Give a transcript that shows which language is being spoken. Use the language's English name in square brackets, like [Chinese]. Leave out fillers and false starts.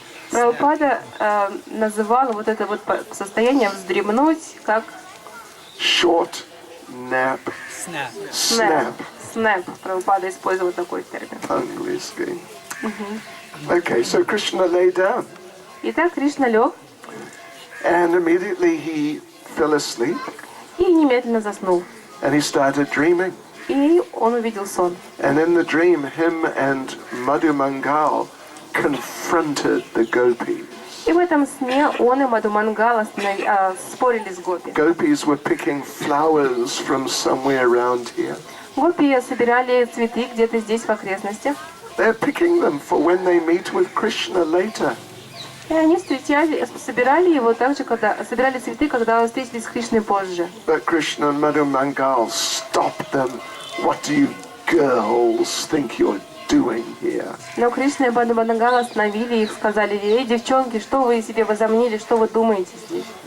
[Russian] Прабхупада называла вот это вот состояние вздремнуть как [English] short nap. Snap. Snap. [Russian] Прабхупада использовал такой термин. Английский. [English] Okay, so Krishna lay down. [Russian] Итак, Кришна лег. [English] And immediately he fell asleep. [Russian] И немедленно заснул. [English] And he started dreaming. [Russian] И он увидел сон. [English] And in the dream, him and Madhu Mangal confronted the gopis. [Russian] И в этом сне он и Мадху Мангала спорили с гопи. [English] Gopis were picking flowers from somewhere around here. [Russian] Гопи собирали цветы где-то здесь в окрестностях. [English] They're picking them for when they meet with Krishna later. [Russian] И они собирали его также, собирали цветы, когда встретились с Кришной позже. [English] But Krishna and Madhu Mangal stopped them. What do you girls think you're doing here? [Russian] Но Кришна и Мадху Мангала остановили их, сказали: «Эй, девчонки, что вы себе возомнили, что вы думаете здесь?